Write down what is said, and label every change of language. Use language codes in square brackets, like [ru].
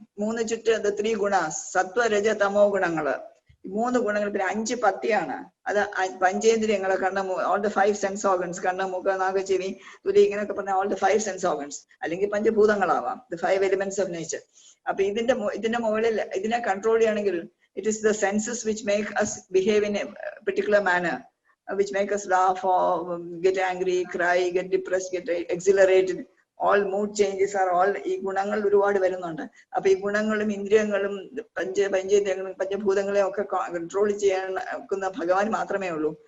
[ml] 3 ചുറ്റ്, the 3 ഗുണാസ്, സത്വ രജ തമോ ഗുണങ്ങള്. 3 ഗുണങ്ങൾ. പിന്നെ 5 പത്തിയാണ്. അത് പഞ്ചേന്ദ്രിയങ്ങളെ, [en] all the 5 sense organs, [ml] കണ്ണ്, മൂക്ക്, നാക്ക്, ചെവി, തുലി, ഇങ്ങനെയൊക്കെ പറഞ്ഞ all the 5 sense organs, അല്ലെങ്കിൽ പഞ്ചഭൂതങ്ങളാവാം, [en] the 5 elements of nature. [ml] അപ്പൊ ഇതിന്റെ മുകളിൽ ഇതിനെ കൺട്രോൾ ചെയ്യണമെങ്കിൽ [en] it is the senses which make us behave in a particular manner, which make us laugh or get angry, cry, get depressed, get exhilarated. All mood changes are all [ml] ഈ ഗുണങ്ങൾ ഒരുപാട് വരുന്നുണ്ട്. അപ്പൊ ഈ ഗുണങ്ങളും ഇന്ദ്രിയങ്ങളും പഞ്ചേന്ദ്രിയങ്ങളും പഞ്ചഭൂതങ്ങളെയും ഒക്കെ കൺട്രോൾ ചെയ്യാൻ ഭഗവാൻ മാത്രമേ ഉള്ളൂ.